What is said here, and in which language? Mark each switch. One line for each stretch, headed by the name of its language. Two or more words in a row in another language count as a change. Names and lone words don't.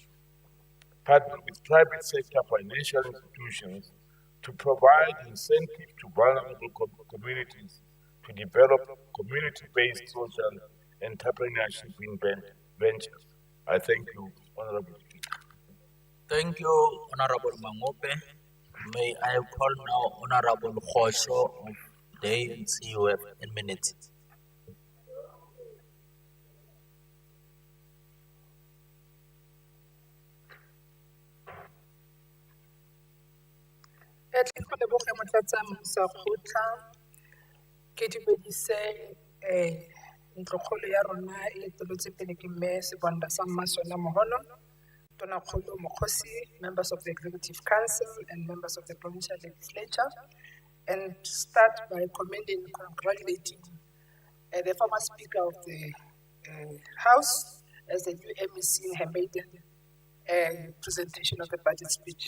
English: Partner with private sector financial institutions to provide incentives to vulnerable communities to develop community-based social entrepreneurship in ventures. I thank you, Honorable Speaker. Thank you, Honorable Mangope. May I call now Honorable Khosho of the ANC. You have 10 minutes.
Tswana: Ke leboge motlatsa mmusa kgotla ke dumedise ntlokgolo ya rona e eteletswe pele ke mme Sibonda sa Mmasona Moholo, Tonakgolo Mokgosi,
English: members of the Executive Council and members of the Provincial Legislature, and start by commending and congratulating the former Speaker of the House as the new MEC in her maiden presentation of the budget speech.